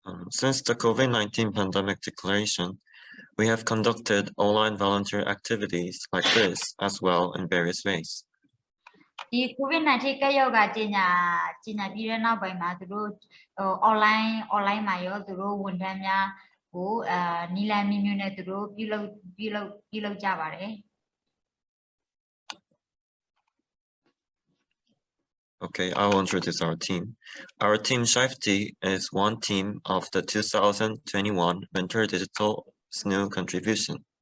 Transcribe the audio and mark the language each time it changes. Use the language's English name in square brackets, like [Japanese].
[English] Since the COVID-19 pandemic declaration, we have conducted online volunteer activities like this as well in various ways. [Burmese] ဒီ COVID-19 ကပ်ရောဂါကြီးညာပြီးတဲ့နောက်ပိုင်းမှာသူတို့ online မှာရောသူတို့ဝန်ထမ်းများကိုနီလန်မျိုးနဲ့သူတို့ပြုလုပ်ကြပါတယ် [English] Okay, I will introduce our team. Our team Severity is one team of the 2021 Winter Digital SNU contribution.